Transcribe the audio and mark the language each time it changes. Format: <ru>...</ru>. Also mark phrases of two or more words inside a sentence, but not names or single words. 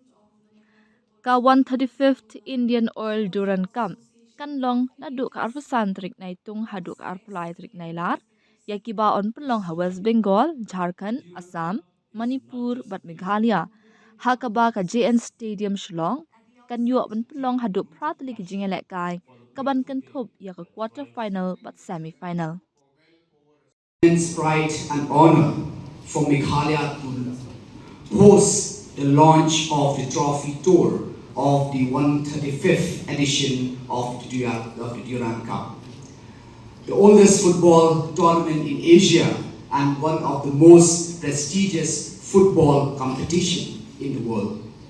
<kha>ka 135th Indian Oil Duran Cup kan long na du ka arfusan trik nai tung hadu ka arpulai trik nai lar ya ki ba on pelong ha West Bengal Jharkhand Assam Manipur bat Meghalaya ha ka ba ka JN Stadium Shillong kan yo ban pelong hadu pratli ki jingele kai ka ban kan thup ya ka</kha> <en>quarter final</en> <kha>bat</kha> <en>semi final Immense pride and honor for Meghalaya to host the launch of the trophy tour of the 135th edition of the Duran Cup. The oldest football tournament in Asia and one of the most prestigious football competition in the world.</en>